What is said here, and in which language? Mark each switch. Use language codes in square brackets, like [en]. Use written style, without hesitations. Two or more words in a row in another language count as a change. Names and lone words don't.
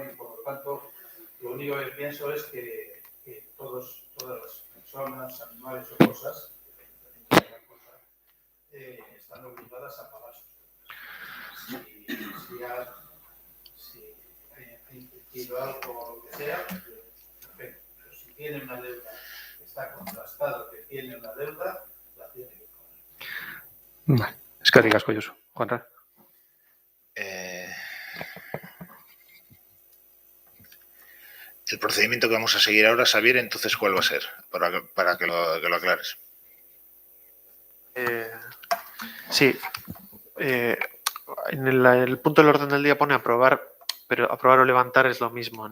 [es] Y por lo tanto, lo único que pienso es que todas las personas, animales o cosas, están obligadas a pagar sus deudas. Si ha incumplido algo o lo que sea, perfecto. Pero si tiene una deuda, está contrastado que tiene una deuda, la tiene que pagar. Vale. [eu] Eskerrik asko, Josu. Juanra. [es] El procedimiento que vamos a seguir ahora, Xavier, entonces, ¿cuál va a ser? Para que lo aclares. Sí. En el punto del orden del día pone aprobar, pero aprobar o levantar es lo mismo.